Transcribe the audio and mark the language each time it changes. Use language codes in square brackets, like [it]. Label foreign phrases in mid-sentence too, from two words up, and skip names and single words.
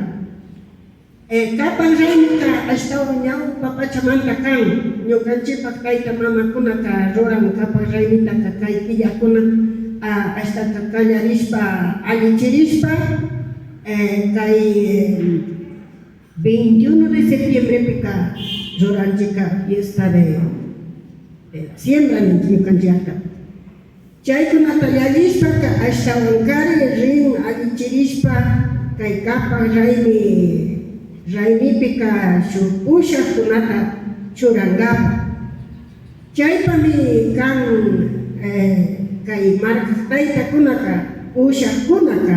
[qu] Kapan raymika ashtawan ñawpa pachamanta kan ñukanchikpak tayta mamakunaka ruran kapan raymita kay killakuna ashtaka kallarishpa allichirishpa kay [es] 21 de septiembre [qu] pika ruranchika [es] fiesta de la siembra [qu] ñukanchikta. Chaykunata llallishpaka ashtawankari rin allichirishpa kay kapan raymipika shuk ushaqkunata churangapa. Chaypami kan kay marka taytakunaka ushaqkuna kan.